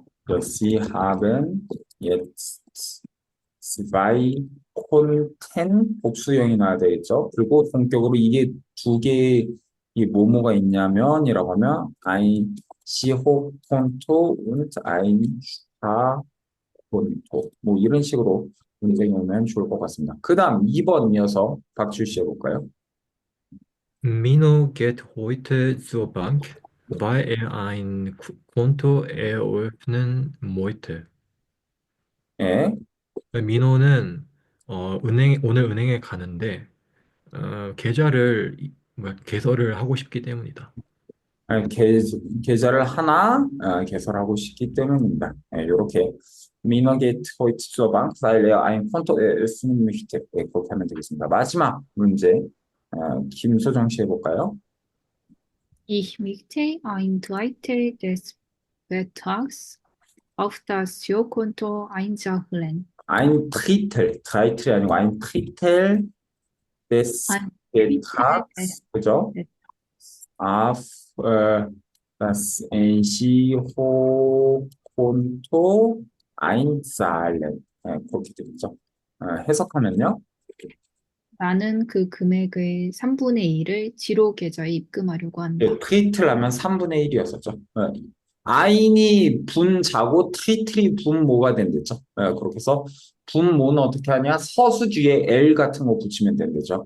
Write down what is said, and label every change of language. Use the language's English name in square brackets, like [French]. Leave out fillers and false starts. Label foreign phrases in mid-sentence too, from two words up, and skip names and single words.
[German] Sie haben jetzt zwei Konten, [Korean] 복수형이 나와야 되겠죠. 그리고 본격으로 이게 두 개의 이 뭐뭐가 있냐면이라고 하면 [German] ein Skihochkonto und ein Sparkonto [Korean] 뭐 이런 식으로 문장이 오면 좋을 것 같습니다. 그 다음 2번 이어서 박주 씨 해볼까요? [German] Mino geht heute zur Bank, weil er ein Konto eröffnen möchte. [Korean] 예, 민호는 오늘 은행에 가는데 개설을 하고 싶기 때문이다. 계좌를 하나 개설하고 싶기 때문입니다. 이렇게 [German] Mino geht heute zur Bank, weil er ein Konto eröffnen möchte. [Korean] 그렇게 하면 되겠습니다. 마지막 문제 김소정 씨 해볼까요? [German] Ich möchte ein Drittel des Betrags auf das Girokonto einzahlen. Ein Drittel이 아니고 ein Drittel des Ein Betrags, 그죠? auf das Girokonto einzahlen. [Korean] 그렇게 되겠죠. 해석하면요. 나는 그 금액의 3분의 1을 지로 계좌에 입금하려고 한다. 트리틀 하면 3분의 1이었었죠. 아인이 분자고 트리틀이 분모가 된댔죠. 그렇게 해서 분모는 어떻게 하냐? 서수 뒤에 L 같은 거 붙이면 된대죠.